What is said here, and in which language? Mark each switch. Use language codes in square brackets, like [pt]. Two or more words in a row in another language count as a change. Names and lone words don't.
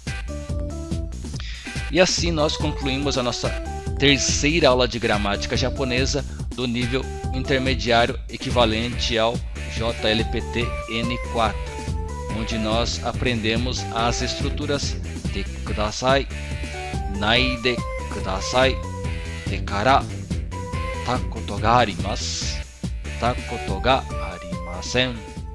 [pt] E assim nós concluímos a nossa terceira aula de gramática japonesa do nível intermediário equivalente ao JLPT N4, onde nós aprendemos as estruturas de [ja] ください、ないでください、てから、たことがあります、たことがありません.